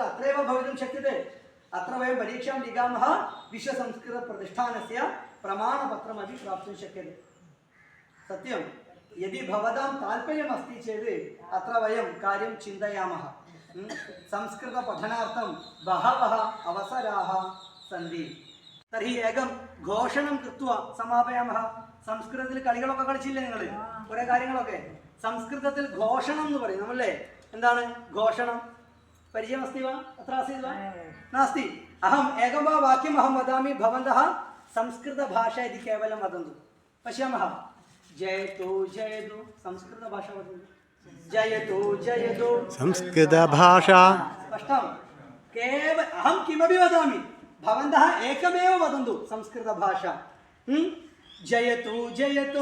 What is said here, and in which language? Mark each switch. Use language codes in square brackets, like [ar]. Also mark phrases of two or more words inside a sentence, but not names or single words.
[sa] अत्रैव भवितुं शक्यते अत्र वयं परीक्षां लिखामः विश्वसंस्कृतप्रतिष्ठानस्य प्रमाणपत्रमपि प्राप्तुं शक्यते सत्यं यदि भवतां ताल्पर्यमस्ति चेत् अत्र वयं कार्यं चिन्तयामः संस्कृतपठनार्थं बहवः अवसराः सन्ति तर्हि एकं घोषणं कृत्वा समापयामः [ml] സംസ്കൃതത്തിൽ കളികളൊക്കെ കളിച്ചില്ലേ നിങ്ങൾ കുറേ കാര്യങ്ങളൊക്കെ സംസ്കൃതത്തിൽ ഘോഷണം എന്ന് പറയും നമ്മളല്ലേ എന്താണ് ഘോഷണം [sa] परिचयमस्ति वा अत्र आसीत् वा नास्ति अहं एकं वा वाक्यं अहं वदामि भवन्तः संस्कृतभाषा इति केवलं वदन्तु पश्यामः जयतु जयतु संस्कृतभाषा वदन्तु जयतु जयतु संस्कृतभाषा स्पष्टं केवल अहं किमपि वदामि भवन्तः एकमेव वदन्तु संस्कृतभाषा जयतु जयतु